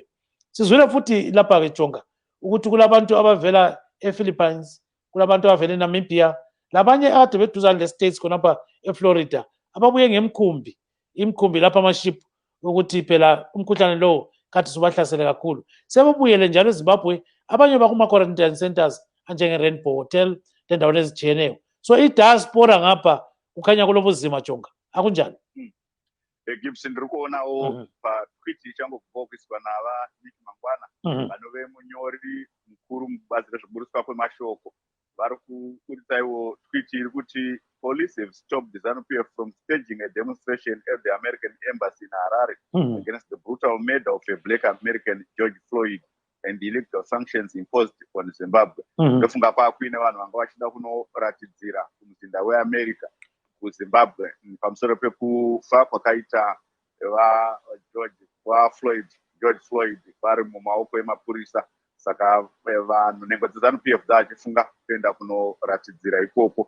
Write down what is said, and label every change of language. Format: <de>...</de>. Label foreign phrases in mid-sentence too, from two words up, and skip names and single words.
<nd>Sizwile futhi lapha ke Jonga ukuthi kulabantu abavela ePhilippines, kulabantu abavela eNamibia, labanye ade beduzane le-States khonapha eFlorida ababuye imkhumbi lapha amaship ukuthi phela umkhuhlane lowo kade subahlasele kakhulu. Sebebuyele njalo eZimbabwe, abanye bakuma</nd> <en>quarantine centers</en> <nd>anjenge-Rainbow Hotel lendaweni ezitshiyeneyo. So i-diaspora ngapha kukhanya kulobuzima Jonga, akunjani?</nd> <sn>Gibson ndiri kuonawo patweet ichangobva kuiswa navaniki mangwana vanove munyori mukuru mubazi rezvoburuswa kwemashoko vari kuburisaiwo tweet iri kuti</sn> <en>police have stopped the ZANU-PF from staging a demonstration at the American embassy in Harare against the brutal murder of a black American George Floyd and the illegal sanctions imposed on Zimbabwe.</en> <sn>Ndofunga pakuine vanhu vanga vachida kunoratidzira kumuzinda weAmerica kuZimbabwe pamusoro pekufa kwakaita George Floyd vari mumaoko emapurisa. Saka vanhu nhengo dzeZANU-PF dzachifunga kuenda kunoratidzira ikoko.</sn>